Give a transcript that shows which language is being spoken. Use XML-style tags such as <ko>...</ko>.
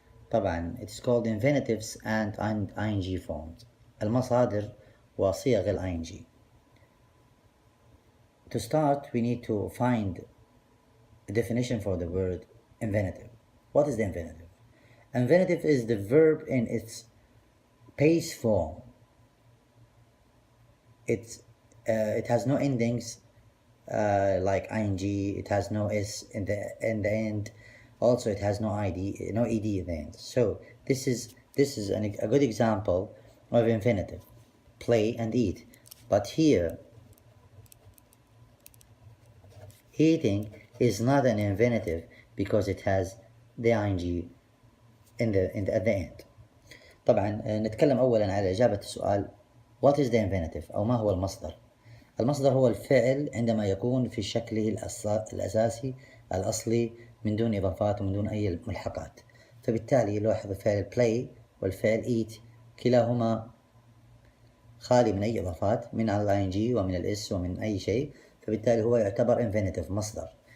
<en>طبعا it is called Infinitives and ing forms.</en> <ar>المصادر وصيغ ال ing.</ar> <en>To start, we need to find a definition for the word infinitive. What is the infinitive? Infinitive is the verb in its base form. It has no endings like ing. It has no s in the end. Also, it has no ed in the end. So this is a good example of infinitive: play and eat. But here, eating is not an infinitive because it has the ing at the end.</en> <ar>طبعا نتكلم أولا على إجابة السؤال</ar> <en>what is the infinitive</en> <ar>أو ما هو المصدر. المصدر هو الفعل عندما يكون في شكله الأساسي الأصلي من دون إضافات ومن دون أي ملحقات. فبالتالي لاحظ فعل play والفعل eat كلاهما خالي من أي إضافات من ال ing ومن الاس ومن أي شيء، فبالتالي هو يعتبر infinitive مصدر.</ar>